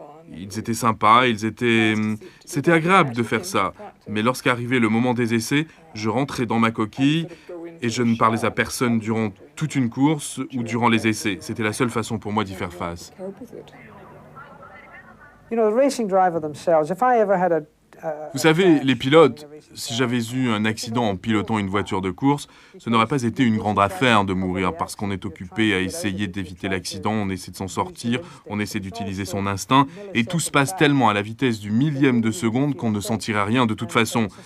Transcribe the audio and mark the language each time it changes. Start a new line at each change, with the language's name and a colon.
French: Ils étaient sympas, c'était agréable de faire ça. Mais lorsqu'arrivait le moment des essais, je rentrais dans ma coquille et je ne parlais à personne durant toute une course ou durant les essais. C'était la seule façon pour moi d'y faire face.
English: You know, the racing driver themselves, if I ever had
French: Vous savez, les pilotes, si j'avais eu un accident en pilotant une voiture de course, ce n'aurait pas été une grande affaire de mourir parce qu'on est occupé à essayer d'éviter l'accident, on essaie de s'en sortir, on essaie d'utiliser son instinct, et tout se passe tellement à la vitesse du millième de seconde qu'on ne sentira rien de toute façon.